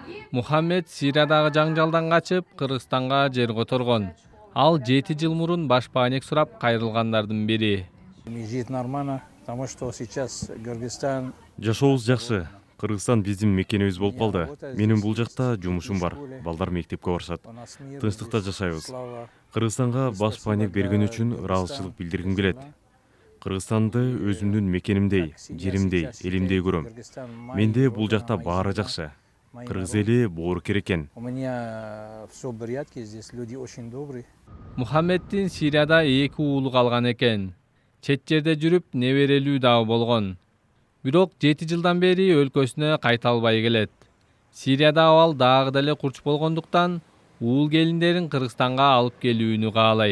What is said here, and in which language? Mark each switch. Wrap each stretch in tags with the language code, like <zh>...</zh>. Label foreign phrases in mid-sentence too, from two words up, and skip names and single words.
<ky>Мухаммед Сириядагы жаңжалдан качып, Кыргызстанга жер которгон. Ал 7 жыл мурун башпаанек сурап кайрылгандардын бири.</ky> <ru>Жить нормально, потому что сейчас Кыргызстан.</ru> <ky>Жашообуз жакшы. Кыргызстан биздин мекенибиз болуп калды. Менин бул жакта жумушум бар. Балдар мектепке барышат. Тынчтыкта жашайбыз. Кыргызстанга башпаанек берген үчүн ыраазычылык билдиргим келет. Кыргызстанды өзүмдүн мекенимдей, жеримдей, элимдей көрөм. Менде бул жакта баары жакшы. Кыргыз эли боорукер экен.</ky> <ru>У меня все в порядке, здесь люди очень добрые.</ru> <ky>Мухаммеддин Сирияда 2 уулу калган экен. Чет жерде жүрүп, неберелүү дагы болгон. Бирок 7 жылдан бери өлкөсүнө кайта албай келет. Сирияда абал дагы деле курч болгондуктан, уул келиндерин Кыргызстанга алып келүүнү каалайт.</ky>